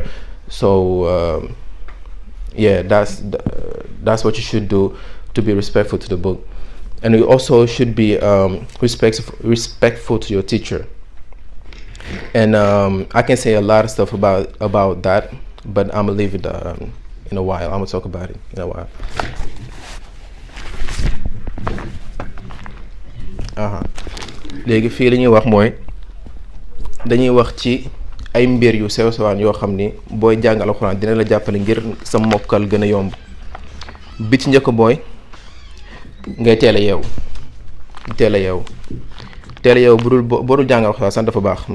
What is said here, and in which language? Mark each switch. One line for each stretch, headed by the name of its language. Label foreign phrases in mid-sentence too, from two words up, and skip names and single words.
English: So that's what you should do to be respectful to the book. And you also should be respectful to your teacher. And I can say a lot of stuff about that, but I'm gonna leave it in a while. I'm gonna talk about it in a while.
Wolof: Léegi fii li ñuy wax mooy dañuy wax ci ay mbir yu sew sewaan yoo xam ni booy jàng alxuraan dina la jàppale ngir sa mokkal gën a yomb. Bi ci njëkk booy ngay teel a yeewu bu dul jàng alxuraan sax dafa baax.